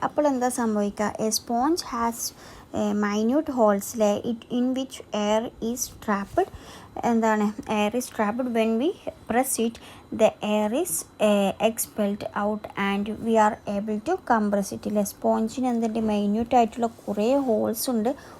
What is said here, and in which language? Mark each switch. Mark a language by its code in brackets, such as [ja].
[ml] അപ്പോൾ എന്താ സംഭവിക്കുക, [en] A sponge has minute ഹോൾസിലെ in which air is trapped. Air is trapped when we press it, the air is expelled out and we are able to compress it. [ml] സ്പോഞ്ചിന് എന്തിൻ്റെ minute ആയിട്ടുള്ള കുറേ holes ഉണ്ട്.